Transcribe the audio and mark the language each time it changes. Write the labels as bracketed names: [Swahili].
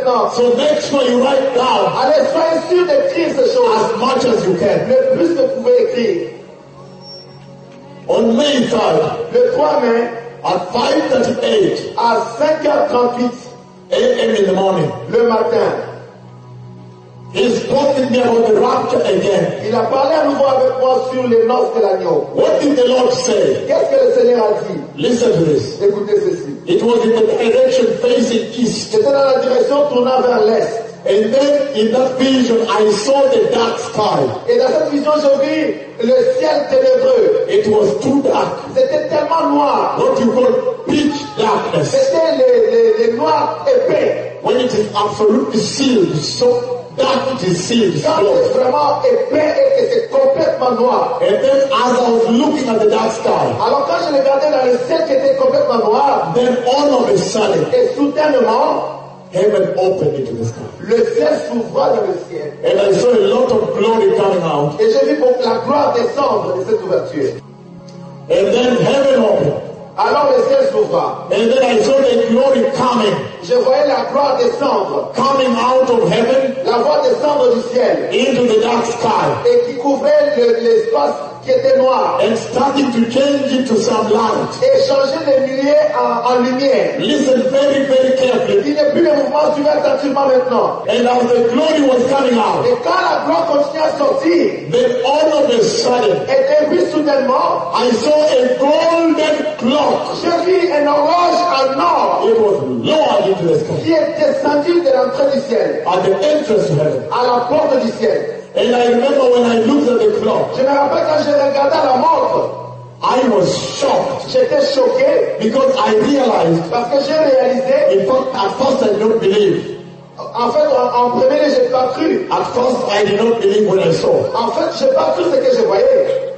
[English] So make sure you write down as much as you can. On May 3rd, at 5:38 a.m. in the morning, [French] le matin. [English] He spoke with me about the rapture again. [French] Il a parlé à nouveau avec moi sur les noces de l'agneau. [English] What did the Lord say? [French] Qu'est-ce que le Seigneur a dit? [English] Listen to this. [French] Écoutez ceci. [English] It was in the direction facing east. [French] C'était dans la direction tournant vers l'est. [English] And then in that vision I saw the dark sky. [French] Et dans cette vision je vis le ciel ténébreux. [English] It was too dark. [French] C'était tellement noir. [English] What you call pitch darkness. [French] C'était les noirs épais. [English] When it is absolutely sealed, so dark it is sealed. [French] Quand c'est vraiment épais et que c'est complètement noir. [English] And then as I was looking at the dark sky. [French] Alors quand je regardais dans le ciel qui était complètement noir. [English] Then all of a sudden. [French] Et soudainement. [English] Heaven opened into the sky. [French] Le ciel s'ouvre dans le ciel. [English] And I saw a lot of glory coming out. [French] Et j'ai vu pour la gloire descendre de cette ouverture. [English] And then heaven opened. [French] Alors le ciel s'ouvre. [English] And then I saw the glory coming. [French] Je voyais la gloire descendre. [English] Coming out of heaven. [French] La voix descendre du ciel. [English] Into the dark sky. [French] Et qui couvrait l'espace qui était noir. [English] And starting to change into some light. [French] Et changer les lumières en lumière. [English] Listen very, very carefully. [French] Il n'y a plus de mouvement, tu vas attentivement maintenant. [English] And as the glory was coming out. [French] Et quand la gloire continuait à sortir. [English] Then all of a sudden. [French] Et puis soudainement. [English] I saw a golden clock. [French] J'ai vu un horloge en or. [English] It was lowered into the sky. [French] Qui est descendu de l'entrée du ciel. [English] At the entrance of heaven. [French] À la porte du ciel. [English] And I remember when I looked at the clock. [French] Je me rappelle quand je regardais la montre. [English] I was shocked. [French] J'étais choqué. [English] Because I realized. [French] Parce que j'ai réalisé. [English] In fact, at first I did not believe. [French] En fait, en premier, j'ai pas cru. [English] At first, I did not believe what I saw. [French] En fait, j'ai pas cru ce que je voyais.